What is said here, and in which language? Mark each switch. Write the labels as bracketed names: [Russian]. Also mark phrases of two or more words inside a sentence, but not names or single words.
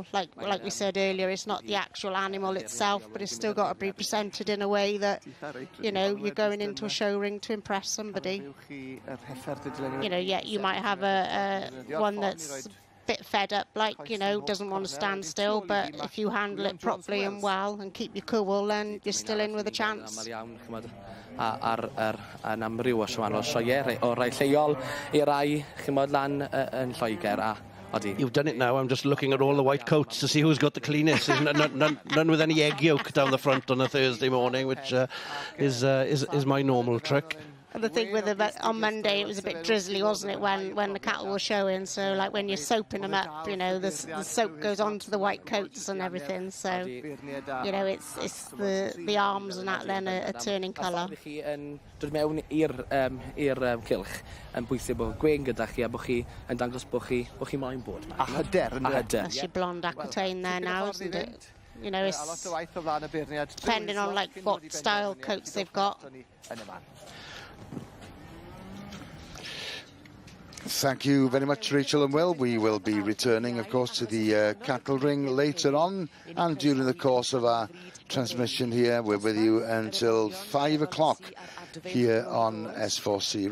[English] Like we said earlier, it's not the actual animal itself, but it's still got to be presented in a way that, you know, you're going into a show ring to impress somebody. You know, yeah, you might have one that's bit fed up, like, you know, doesn't want to stand still, but if you handle it properly and well and keep your cool, then you're still in with a chance. [Welsh] Yn amryw o wahanol sioe o rai lleol I rai chymod lan yn Lloegr a [English] You've done it now. I'm just looking at all the white coats to see who's got the cleanest. There's none with any egg yolk down the front on a Thursday morning, which is my normal trick. And the thing with on Monday, it was a bit drizzly, wasn't it, when the cattle were showing? So, like, when you're soaping them up, you know, the soap goes onto the white coats and everything. So, you know, it's the arms and that then are turning colour. [Welsh] Dod mewn i'r cylch yn bwysig bod gwên gyda chi a bod chi yn dangos bod chi moyn bod. A hyder. [English] That's your blonde aquitaine there now, isn't it? You know, it's depending on, like, what style coats they've got. Thank you very much, Rachel and Will. We will be returning, of course, to the cattle ring later on, and during the course of our transmission here, we're with you until 5 o'clock here on S4C.